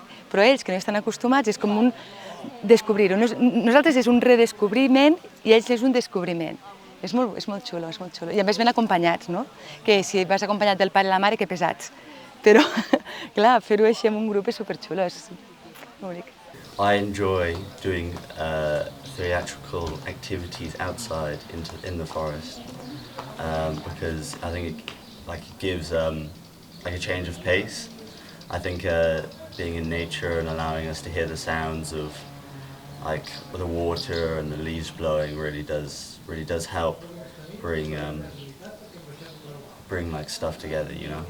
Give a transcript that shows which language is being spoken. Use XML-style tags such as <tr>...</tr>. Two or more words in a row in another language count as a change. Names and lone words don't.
<ca>Però ells, que no estan acostumats, és com un descobrir-ho. Nosaltres és un redescobriment i ells és un descobriment. És molt xulo, és molt xulo. I a més ben acompanyats, no? Que si vas acompanyat del pare i la mare, que pesats. Però, clar, fer-ho així amb un grup és superxulo, és molt bonic.</ca> <en>I enjoy doing theatrical activities outside in the forest because I think it gives like a change of pace. I think being in nature and allowing us to hear the sounds of like the water and the leaves blowing really does help bring like stuff together, you know.</en>